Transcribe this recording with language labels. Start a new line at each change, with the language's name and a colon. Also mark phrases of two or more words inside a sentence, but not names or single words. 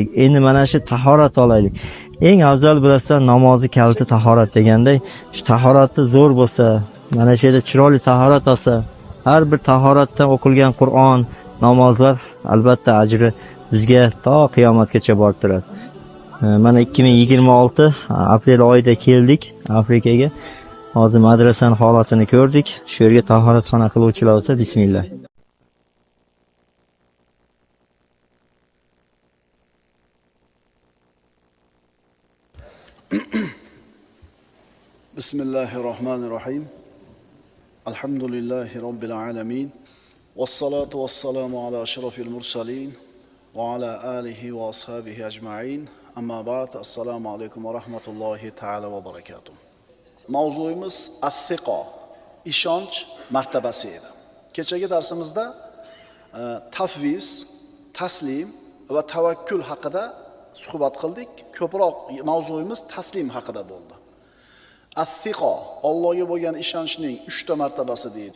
Uzbek: Endi mana shu tahorat olaylik. Eng afzal bilasizlar, namozi kaliti tahorat deganday, shu tahoratni zo'r bo'lsa, mana shu yerda chiroyli tahorat olsa, har bir tahoratdan o'qilgan Qur'on, namozlar albatta ajri bizga to qiyomatgacha borib turadi. Mana 2026 aprel oyida keldik Afrikaga. Hozir madrasaning holatini ko'rdik. Shu yerga tahoratxona qiluvchilar bo'lsa, bismillah.
Arabic: بسم الله الرحمن الرحيم. الحمد لله رب العالمين. والصلاة والسلام على أشرف المرسلين وعلى آله وأصحابه أجمعين. أما بعد. السلام عليكم ورحمة الله تعالى وبركاته.
Uzbek: Mavzuyimiz as-siqo, ishonch martabasi edi. Kechagi darsimizda tafviz, taslim va tavakkul haqida suhbat qildik. Ko'proq mavzuyimiz taslim haqida bo'ldi. As-siqo, Allohga bo'lgan ishonchning 3 ta martabasi deydi.